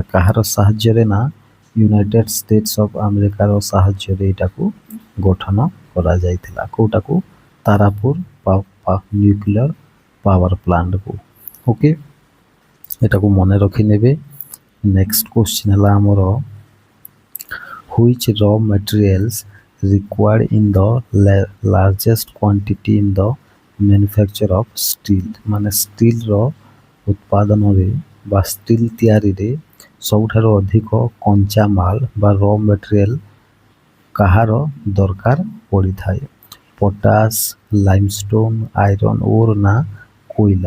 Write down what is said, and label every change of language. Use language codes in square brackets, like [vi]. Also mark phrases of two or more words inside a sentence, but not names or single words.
[or] କାହାର ସାହାଯ୍ୟରେ ନା ୟୁନାଇଟେଡ୍ ଷ୍ଟେଟ୍ସ ଅଫ୍ ଆମେରିକାର ସାହାଯ୍ୟରେ ଏଇଟାକୁ ଗଠନ କରାଯାଇଥିଲା। କେଉଁଟାକୁ? ତାରାପୁର ନ୍ୟୁକ୍ଲିୟର ପାୱାର ପ୍ଲାଣ୍ଟକୁ। ଓକେ, ଏଟାକୁ ମନେ ରଖିନେବେ। [en] next question [or] ହେଲା ଆମର [en] which raw materials required in the largest quantity in the manufacture of steel? [or] ମାନେ ଷ୍ଟିଲର ଉତ୍ପାଦନରେ ବା ଷ୍ଟିଲ ତିଆରିରେ ସବୁଠାରୁ ଅଧିକ କଞ୍ଚାମାଲ ବା [en] raw material [or] କାହାର ଦରକାର ପଡ଼ିଥାଏ? ପଟାସ, ଲାଇମଷ୍ଟୋନ୍, [en] iron ore [or] ନା କୋଇଲା?